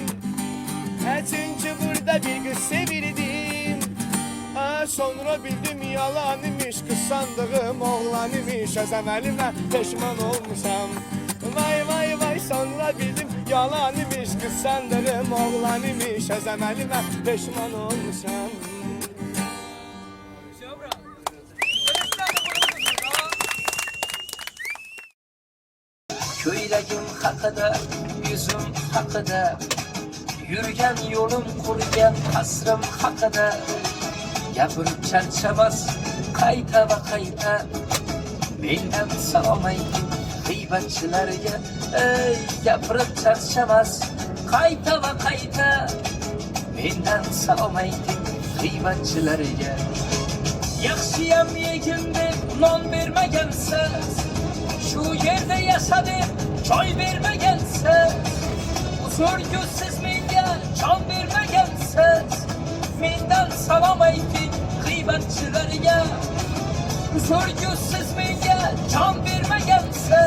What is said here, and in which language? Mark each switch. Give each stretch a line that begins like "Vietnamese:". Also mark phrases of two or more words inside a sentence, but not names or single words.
Azerbaijani: Çünkü burada bir kız sevirdim. Sonra bildim yalan imiş, kız sandığım oğlan imiş. Özem elime peşman olmuşam. Vay vay vay sonra bildim yalan imiş, kız sandığım oğlan imiş. Özem elime peşman olmuşam.
Uzbek: Köylagim haqida, yüzüm haqida, yurgan yo'lim qurgan asrim haqida, gapirib charchamas qayta va qayta. Mendan salom ayting g'iybatchilarga, ey gapirib charchamas qayta va qayta. Mendan salom ayting g'iybatchilarga. Yaxshiyam yegin deb non bermagansiz,
Turkish: şu yerde yaşadım,
Uzbek: joy bermagansiz. Uzr ko'zsiz menga jon bermagansiz. Mendan salom ayting g'iybatchilarga. Uzr ko'zsiz menga jon bermagansiz.